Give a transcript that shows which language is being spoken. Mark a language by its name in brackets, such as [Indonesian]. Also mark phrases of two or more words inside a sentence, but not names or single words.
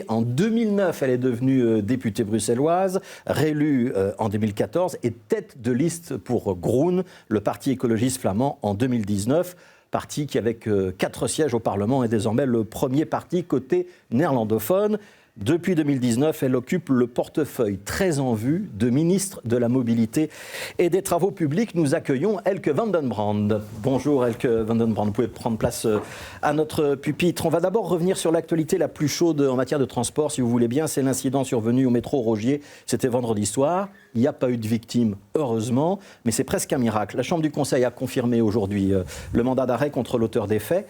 [French] En 2009, elle est devenue députée bruxelloise, réélue en 2014 et tête de liste pour Groen, le parti écologiste flamand, en 2019. Parti qui, avec 4 sièges au Parlement, est désormais le premier parti côté néerlandophone. Depuis 2019, elle occupe le portefeuille très en vue de ministre de la Mobilité et des Travaux publics. Nous accueillons Elke van den Brand. Bonjour Elke van den Brand, vous pouvez prendre place à notre pupitre. On va d'abord revenir sur l'actualité la plus chaude en matière de transport, si vous voulez bien. C'est l'incident survenu au métro Rogier, c'était vendredi soir. Il n'y a pas eu de victimes, heureusement, mais c'est presque un miracle. La Chambre du Conseil a confirmé aujourd'hui le mandat d'arrêt contre l'auteur des faits.